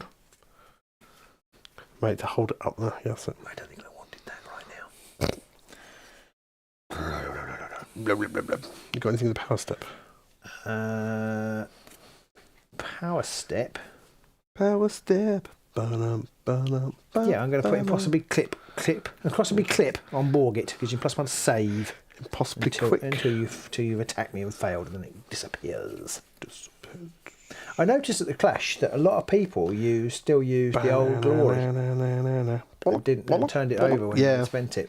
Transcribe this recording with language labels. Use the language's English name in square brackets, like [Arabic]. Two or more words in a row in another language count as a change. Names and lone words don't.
[English] Mate, to hold it up there. Yes. I don't think I wanted that right now. Blah, blah, blah, blah. You got anything in the power step? Power step. Power step. Ba-dum, ba-dum, ba-dum, Yeah, I'm going to put impossibly clip on Borgit, gives you +1 save. Impossibly quick. Until you've attacked me and failed, and then it disappears. I noticed at the Clash that a lot of people still use the old glory. They turned it over when they spent it.